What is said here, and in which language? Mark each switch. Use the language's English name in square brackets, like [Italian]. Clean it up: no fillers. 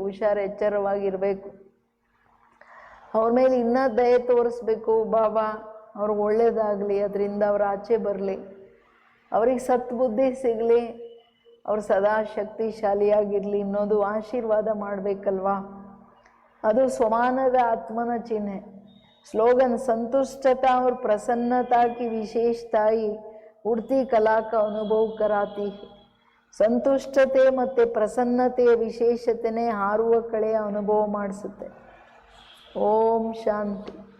[Kannada] ಹುಷಾರು, ಎಚ್ಚರವಾಗಿರಬೇಕು. ಅವ್ರ ಮೇಲೆ ಇನ್ನೂ ದಯೆ ತೋರಿಸ್ಬೇಕು. ಬಾಬಾ ಅವ್ರಿಗೆ ಒಳ್ಳೇದಾಗಲಿ, ಅದರಿಂದ ಅವ್ರು ಆಚೆ ಬರಲಿ, ಅವ್ರಿಗೆ ಸತ್ಬುದ್ಧಿ ಸಿಗಲಿ, ಅವ್ರು ಸದಾ ಶಕ್ತಿಶಾಲಿಯಾಗಿರಲಿ ಅನ್ನೋದು ಆಶೀರ್ವಾದ ಮಾಡಬೇಕಲ್ವಾ. ಅದು ಸ್ವಮಾನದ ಆತ್ಮನ ಚಿಹ್ನೆ. [Hindi] ಸ್ಲೋಗನ್ ಸಂತುಷ್ಟತಾ और प्रसन्नता की विशेषताई उड़ती कला का अनुभव कराती है. [Kannada] ಸಂತುಷ್ಟತೆ ಮತ್ತು ಪ್ರಸನ್ನತೆಯ ವಿಶೇಷತೆನೇ ಹಾರುವ ಕಳೆಯ ಅನುಭವ ಮಾಡಿಸುತ್ತೆ. ಓಂ ಶಾಂತಿ.